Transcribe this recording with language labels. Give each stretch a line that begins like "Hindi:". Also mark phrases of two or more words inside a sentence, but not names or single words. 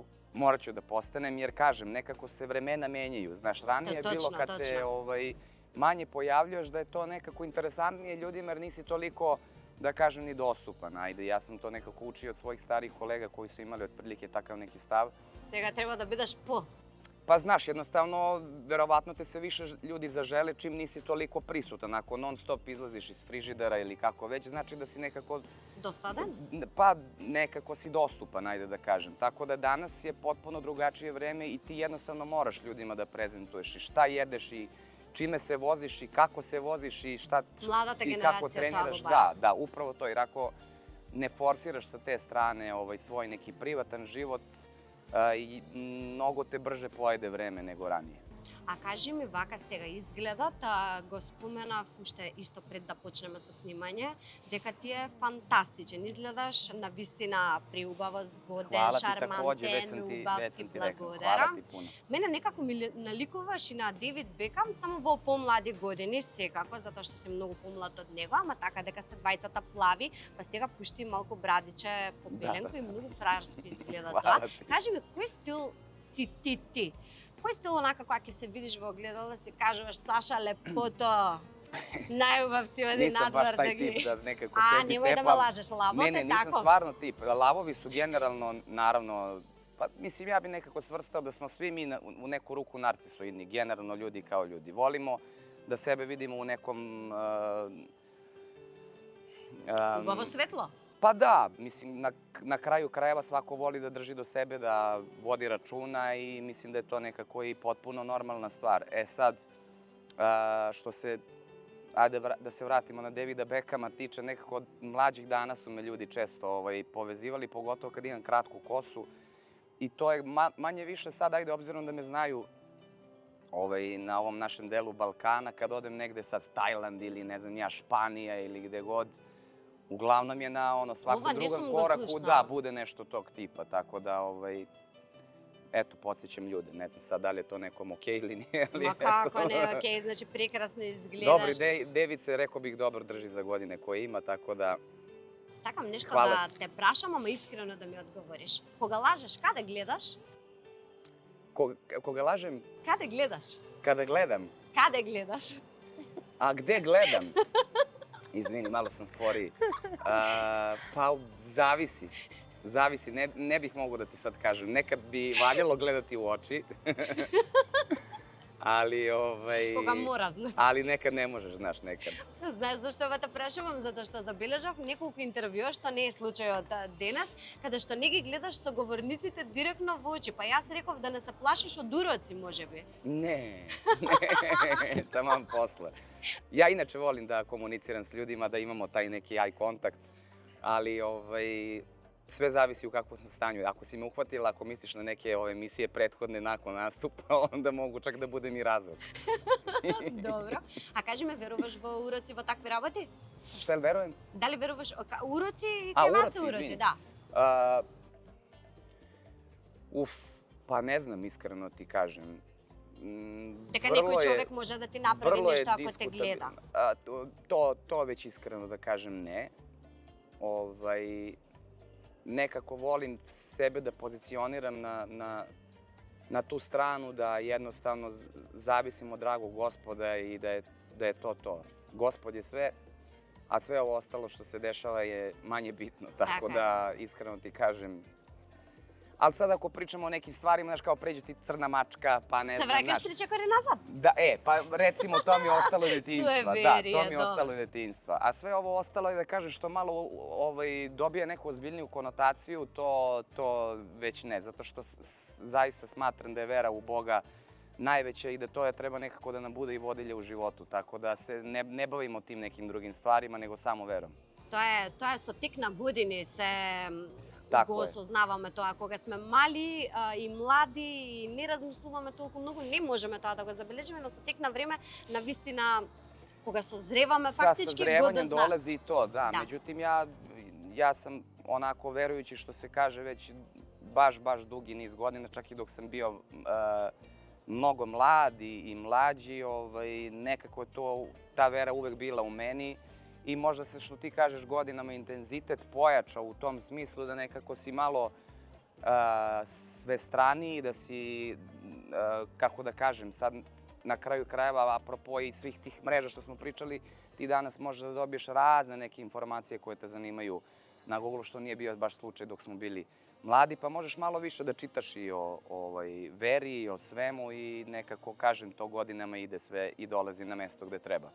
Serbian: Morat ću da postanem jer, kažem, nekako se vremena menjaju. Znaš, ranije je bilo kad se manje pojavljuješ da je to nekako interesantnije ljudima jer nisi toliko, da kažem, ni dostupan. Ajde, ja sam to nekako učio od svojih starih kolega koji su imali otprilike takav neki stav.
Macedonian: Сега треба да бидеш по.
Serbian: Pa znaš, jednostavno, verovatno te se više ljudi zažele čim nisi toliko prisutan. Ako non stop izlaziš iz frižidera ili kako već, znači da si nekako... Dosadan? Pa nekako si dostupan, ajde da kažem. Tako da danas je potpuno drugačije vreme i ti jednostavno moraš ljudima da prezentuješ i šta jedeš i čime se voziš i kako se voziš i šta
Macedonian: Mladата
Serbian: i kako
Macedonian: генерација тоа
Serbian: treniraš.
Macedonian: го бара.
Serbian: Da, upravo to. Jer ako ne forsiraš sa te strane svoj neki privatan život,
Macedonian: и многу те брже поеде време него ранije. А кажи ми вака сега изгледот, го споменав уште исто пред да почнеме со снимање, дека ти е фантастичен. Изгледаш на вистина преубаво, згоден, шармантен, убав, ти благодарам. Мене некако ми наликуваш и на Девид Бекам, само во помлади години, секако, затоа што си многу помлад од него, ама така дека сте двајцата плави, па сега пушти малку брадиче попеленко и многу фраерско изгледа тоа. Кажи ми, кој стил си ти? Кој стил онака кога ќе се видиш во огледало се кажуваш Саша лепото, најубав си оди надвор да ги...
Serbian: Nisam baš taj tip da nekako sebi
Macedonian: немој да ме лажеш, лавот
Serbian: Ne, е nisam тако. stvarno tip. Lavovi su generalno, naravno, pa mislim ja bi nekako svrstao da smo svi mi u neku ruku narcisoidni, generalno ljudi kao ljudi. Volimo da sebe vidimo u nekom...
Macedonian: Убаво светло?
Serbian: Pa da, mislim, na kraju krajeva svako voli da drži do sebe, da vodi računa i mislim da je to nekako i potpuno normalna stvar. E sad, što se, ajde da se vratimo na Davida Beckhama, tiče nekako od mlađih dana su me ljudi često povezivali, pogotovo kad imam kratku kosu. I to je manje više sad, ajde, obzirom da me znaju na ovom našem delu Balkana, kad odem negde sad Tajland ili ne znam ja, Španija ili gde god, uglavnom je na svakom drugom koraku da bude nešto tog tipa, tako da eto, podsjećam ljude, ne znam sad da li je to nekom okej ili nije. Ma kako ne okej, znači
Macedonian: прекрасно изгледаш.
Serbian: Dobro, David se, rekao bih, dobro drži za godine koje ima, tako da...
Macedonian: Сакам нешто да те прашам, ама искрено да ми одговориш. Кога лажеш, каде гледаш?
Serbian: Koga lažem?
Macedonian: Каде гледаш?
Serbian: Kada gledam.
Macedonian: Каде гледаш?
Serbian: A gde gledam? Izvini, malo sam sporiji. Pa zavisi. Zavisi, ne bih mogao da ti sad kažem. Nekad bi valjalo gledati u oči. Ali,
Macedonian: Кога мора, значи.
Serbian: Ali nekad ne možeš, znaš, nekad.
Macedonian: Знаеш зашто ова те прашувам? Затоа што забележав неколку интервјуа, што не е случајот денес, каде што не ги гледаш соговорниците директно во очи. Па јас реков да не се плашиш од уроци, можеби.
Serbian: Ne, taman posle. Ja inače volim da komuniciram s ljudima, da imamo taj neki eye kontakt, ali sve zavisi u kakvom sam stanju. Ako si me uhvatila, ako misliš na neke emisije prethodne nakon nastupa, onda mogu čak da budem i razlog.
Macedonian: Добро. А кажи ме, веруваш во уроци, во такви работи?
Serbian: Šta jel verujem?
Macedonian: Дали веруваш уроци? Кај вас се уроци, да.
Serbian: Pa ne znam, iskreno ti kažem.
Macedonian: Дека некој човек може да ти направи нешто ако те гледа. То веќе искрено да кажем не.
Serbian: Некако волим себе да позиционирам на ту страну da jednostavno zavisim od dragog Gospoda i da je to. Gospod je sve, a sve ovo ostalo što se dešava je manje bitno. Tako da, iskreno ti kažem, ali sad ako pričamo o nekim stvarima, znaš, kao pređe ti crna mačka, pa ne znam, Se vraćaš 3 koraci nazad? Da, pa recimo to mi je ostalo iz detinjstva. Da, to mi je ostalo iz detinjstva. A sve ovo ostalo je da kažem što malo dobije neku ozbiljniju konotaciju, to već ne. Zato što zaista smatram da je vera u Boga najveća i da to treba nekako da nam bude i vodilja u životu. Tako da se ne bavimo tim nekim drugim stvarima, nego samo verom. To je
Macedonian: со тек на години се го е. осознаваме тоа. Кога сме мали и млади и не размислуваме толку многу, не можеме тоа да го забележиме, но со тек на време, навистина, кога созреваме, фактички го да
Serbian: Sa sozrevanjem dolazi i to, da. Međutim, ja sam onako verujući što se kaže već baš dugi niz godina, čak i dok sam bio mnogo mlad i mlađi, nekako je ta vera uvek bila u meni. I možda se, što ti kažeš, godinama intenzitet pojačao u tom smislu da nekako si malo svestraniji, da si, kako da kažem, sad na kraju krajeva, apropo i svih tih mreža što smo pričali, ti danas možeš da dobiješ razne neke informacije koje te zanimaju na Google, što nije bio baš slučaj dok smo bili mladi, pa možeš malo više da čitaš i o veri i o svemu i nekako, kažem, to godinama ide sve i dolazi na mesto gde treba.